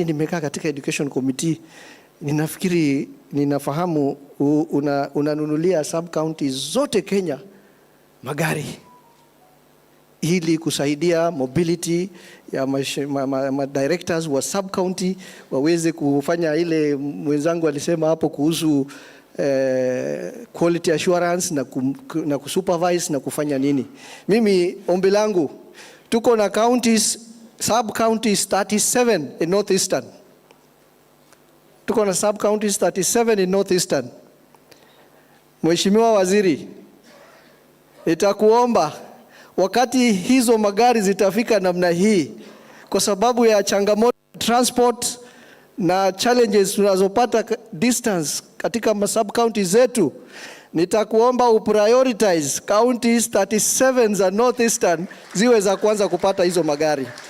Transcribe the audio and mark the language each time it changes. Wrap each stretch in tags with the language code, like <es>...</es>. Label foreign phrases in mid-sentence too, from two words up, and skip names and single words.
<sw>nimekaa katika</sw> <en>education committee,</en> <sw>ninafikiri ninafahamu unanunulia</sw> <en>sub counties</en> <sw>zote Kenya magari ili kusaidia mobility ya directors wa</sw> <en>sub county</en> <sw>waweze kufanya ile mwenzangu alisema hapo kuhusu</sw> <en>quality assurance</en> <sw>na kusupervise na kufanya nini. Mimi ombi langu, tuko na</sw> <en>counties, sub counties 37 in northeastern.</en> <sw>Tuko na</sw> <en>sub counties 37 in northeastern.</en> <sw>Mheshimiwa Waziri, nitakuomba wakati hizo magari zitafika namna hii, kwa sababu ya changamoto transport na challenges tunazopata distance katika</sw> <en>sub counties</en> <sw>zetu, nitakuomba uprioritize counties 37 za northeastern ziwe za kwanza kupata hizo magari.</sw>